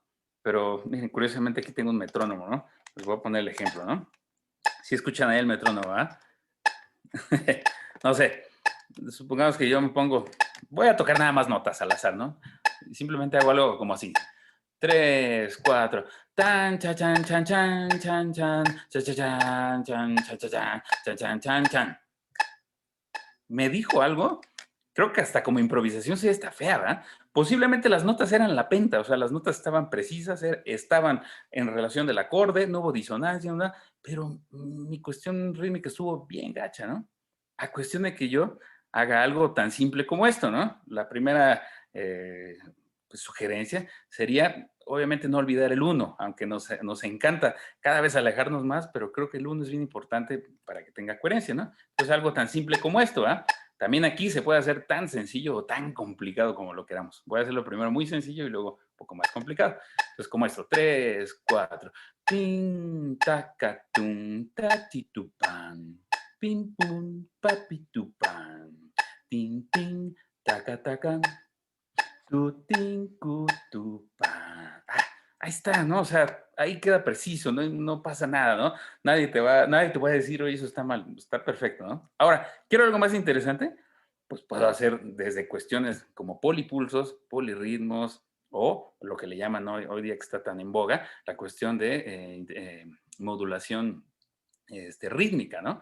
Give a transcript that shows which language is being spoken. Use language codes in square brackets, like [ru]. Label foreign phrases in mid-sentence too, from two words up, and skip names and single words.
[es] Pero miren, curiosamente aquí tengo un metrónomo, ¿no? Les voy a poner el ejemplo, ¿no? Si escuchan ahí el metrónomo, ¿ah? No sé, supongamos que yo me pongo, voy a tocar nada más notas al azar, ¿no? Simplemente hago algo como así. 3, 4. Tan, cha, chan, chan, chan, chan, chan, cha, cha, chan, chan, cha, cha, chan, chan, chan, chan, chan. ¿Me dijo algo? Creo que hasta como improvisación sí está fea, ¿verdad? Posiblemente las notas eran la penta, o sea, las notas estaban precisas, estaban en relación del acorde, no hubo disonancia, ¿no? Pero mi cuestión rítmica estuvo bien gacha, ¿no? A cuestión de que yo haga algo tan simple como esto, ¿no? La primera pues, sugerencia sería, obviamente, no olvidar el uno, aunque nos encanta cada vez alejarnos más, pero creo que el uno es bien importante para que tenga coherencia, ¿no? Entonces, algo tan simple como esto, ¿ah? También aquí se puede hacer tan sencillo o tan complicado como lo queramos. Voy a hacerlo primero muy sencillo y luego un poco más complicado. Entonces, como esto, 3, 4. Pin, taca, tum, tatitupan. Pin, pum, papitupan. Tin, tin, taca, taca. Tutin, cutupan. Ahí está, ¿no? O sea, ahí queda preciso, no pasa nada, ¿no? Nadie te va a decir, oye, eso está mal, está perfecto, ¿no? Ahora, ¿quiero algo más interesante? Pues puedo hacer desde cuestiones como polipulsos, polirritmos, o lo que le llaman hoy día que está tan en boga, la cuestión de modulación rítmica, ¿no?